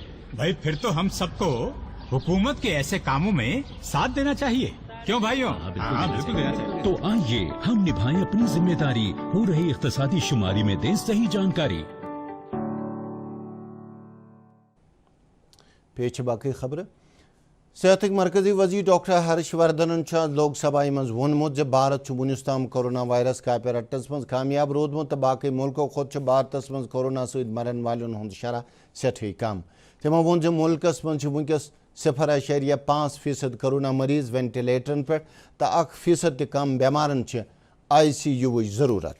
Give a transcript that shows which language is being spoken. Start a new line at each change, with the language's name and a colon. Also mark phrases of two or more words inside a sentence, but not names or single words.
Urdu: بھائی پھر تو ہم سب کو حکومت کے ایسے کاموں میں ساتھ دینا چاہیے، کیوں بھائیوں؟ بالکل دینا چاہیے۔ تو آئیے ہم نبھائیں اپنی ذمہ داری، ہو رہی اقتصادی شماری میں دیں صحیح جانکاری۔
Kashmiri: پیش باقی خبر صحتک مرکزی وزیر ڈاکٹر ہرش وردھنن لوک سبھا مز وونمت زِ بھارت چھُ ونیُس تام کورونا وائرس کاپہِ رٹنس مز کامیاب روٗدمُت تہٕ باقٕے مُلکو کھۄتہٕ چھُ بھارتس مز کورونا سۭتۍ مرن والٮ۪ن ہُنٛد شرح سٮ۪ٹھٕے کم۔ تِمو ووٚن زِ مُلکس منٛز چھِ وٕنکیٚس 0.5% کورونا مریض وینٹِلیٹرن پٮ۪ٹھ تہٕ 1% تہِ کم بٮ۪مارن چھِ ICU ہٕچ ضروٗرت۔